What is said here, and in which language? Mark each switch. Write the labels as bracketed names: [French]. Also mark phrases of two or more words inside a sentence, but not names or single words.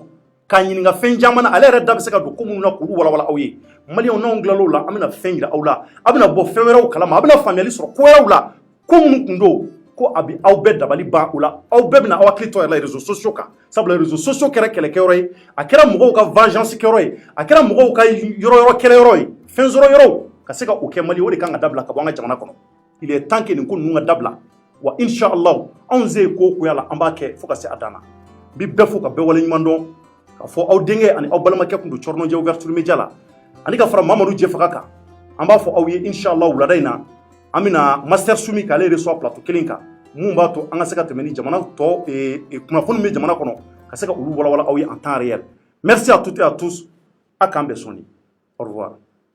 [Bambara] k'a ɲininka fɛn caman na ale yɛrɛ da bɛ se ka don ko minnu na k'olu walawala aw ye maliyɛnw n'anw tilal'o la an bɛna fɛn yira aw la a bɛna bɔ fɛn wɛrɛw kalama a bɛna faamuyali sɔrɔ ko wɛrɛw la ko minnu kun don ko a bɛ aw bɛɛ dabali ban o la aw bɛɛ bɛna aw hakili to yɛrɛ la [French] réseaux sociaux [Bambara] kan sabula [French] réseaux sociaux [Bambara] kɛra kɛlɛkɛyɔrɔ ye a kɛra mɔgɔw ka vengeance kɛyɔrɔ ye a kɛra mɔgɔw ka yɔrɔ kɛlɛyɔrɔ ye fɛn sɔrɔ yɔrɔw ka se ka o kɛ Mali o de kan ka dabila ka bɔ an ka jamana kɔnɔ [French] il est temps que [Bambara] nin ko ninnu ka dabila wa [Arabic] insha Allah [Bambara] anw se ko kuya la an b'a kɛ fo ka se a dan na n bɛ bɛɛ fo ka bɛɛ waleɲuman dɔn k'a fɔ aw denkɛ ani aw balimakɛ kun don Cɔrɔnɔ Ouverture Media la ani ka fara Mamadu Jɛ Faga kan an b'a fɔ aw ye inshallah wulada in na an bɛna master Sumi k'ale [French] reçoit plateau [Bambara] kelen kan mun b'a to an ka se ka tɛmɛ ni jamana tɔ kunnafoni bɛ jamana kɔnɔ ka se ka olu walawala aw ye [French] en temps réel. Merci à toutes et à tous. [Bambara] A k'an bɛn sɔnni. [French] Au revoir.